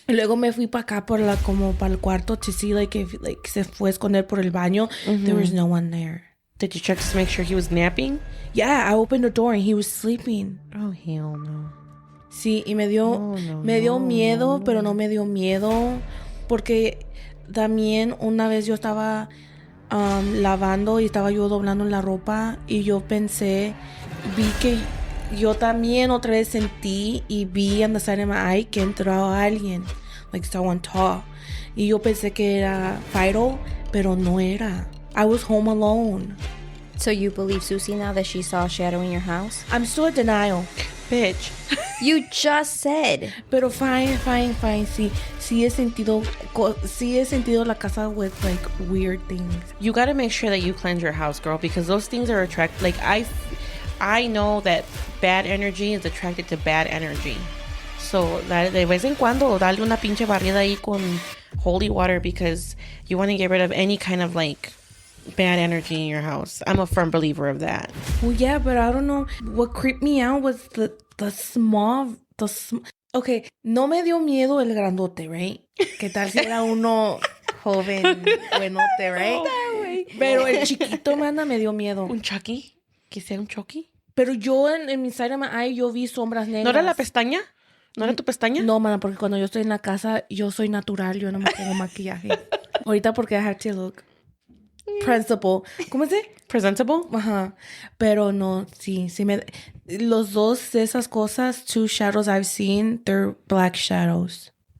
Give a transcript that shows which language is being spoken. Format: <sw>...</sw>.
<es>Y luego me fui para acá como para el cuarto</es> <en>to see like if like</en> <es>se fue a esconder por el baño.</es> <en>There was no one there. Did you check to make sure he was napping? Yeah, I opened the door and he was sleeping. Oh, hell no.</en> <es>Sí, y me dio miedo, pero no me dio miedo porque también una vez yo estaba lavando y estaba yo doblando la ropa y yo vi que yo también otra vez sentí y vi</es> <en>on the side of my eye</en> <es>que entró alguien,</es> <en>like someone tall.</en> <es>Y yo pensé que era Fido, pero no era.</es> <en>I was home alone. So you believe Susie now that she saw a shadow in your house? I'm still in denial. Bitch. You just said.</en> <es>Pero fine. Sí he sentido la casa</es> <en>with like weird things. You got to make sure that you cleanse your house, girl, because those things are attracted. Like, I know that bad energy is attracted to bad energy. So,</en> <es>de vez en cuando, dale una pinche barrida ahí con</es> <en>holy water because you want to get rid of any kind of, like, bad energy in your house. I'm a firm believer of that. Well, yeah, but I don't know. What creeped me out was the small...</en> <es>Okay, no me dio miedo el grandote, right? ¿Qué tal si era uno joven, buenote, right? Pero el chiquito, mana, me dio miedo. ¿Un Chucky? ¿Que sea un Chucky? Pero yo en mi</es> <en>side of my eye,</en> <es>yo vi sombras negras. ¿No era la pestaña? ¿No era tu pestaña? No, mana, porque cuando yo estoy en la casa, yo soy natural, yo no me pongo maquillaje. Ahorita porque I have to look principal. ¿Cómo se?</es> <en>Presentable?</en> <es>Ajá. Pero no, sí me... Los dos de esas cosas,</es> <en>two shadows I've seen, they're black shadows.</en>